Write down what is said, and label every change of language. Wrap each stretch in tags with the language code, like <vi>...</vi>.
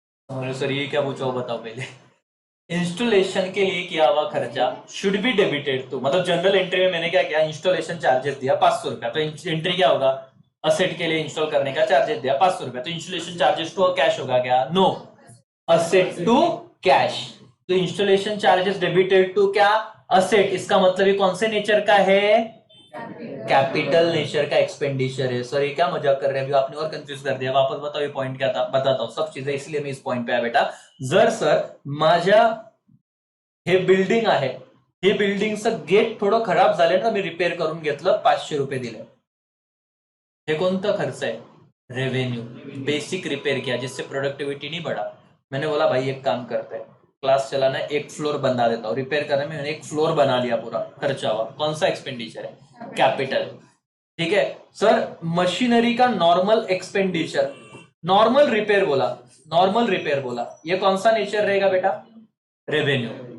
<hi>Sir ये क्या पूछा बताओ पहले। इंस्टॉलेशन के लिए किया हुआ खर्चा शुड बी डेबिटेड टू, मतलब जनरल एंट्री में मैंने क्या किया, इंस्टॉलेशन चार्जेस दिया 500 रुपया, तो एंट्री क्या होगा, असेट के लिए इंस्टॉल करने का चार्जेस दिया 500 रुपया, तो इंस्टॉलेशन चार्जेस टू कैश होगा क्या, नो, असेट टू कैश। तो इंस्टॉलेशन चार्जेस डेबिटेड टू क्या, असेट, इसका मतलब ये कौन से नेचर का है, कैपिटल नेचर का एक्सपेंडिचर है। सर ये क्या मजाक कर रहे हैं, अभी आपने और कंफ्यूज कर दिया, वापस बताओ ये पॉइंट क्या था, बताता हूं सब चीजें, इसलिए मैं इस पॉइंट पे आया बेटा।</hi> <mr>जर सर माझ्या हे बिल्डिंग आहे, हे बिल्डिंगचं गेट थोडं खराब झालं ना, मी रिपेअर करून घेतलं, 500 रुपये दिले, हे कोणता खर्च है, रेवेन्यू,</mr> <hi>बेसिक रिपेयर किया जिससे प्रोडक्टिविटी नहीं बढ़ा। मैंने बोला भाई एक काम करते हैं, क्लास चलाना, एक फ्लोर बना देता हूँ, रिपेयर करने में मैंने एक फ्लोर बना लिया, पूरा खर्चा हुआ, कौन सा एक्सपेंडिचर है, कैपिटल। ठीक है सर, मशीनरी का नॉर्मल एक्सपेंडिचर, नॉर्मल रिपेयर बोला, नॉर्मल रिपेयर बोला, ये कौन सा नेचर रहेगा बेटा, रेवेन्यू।</hi>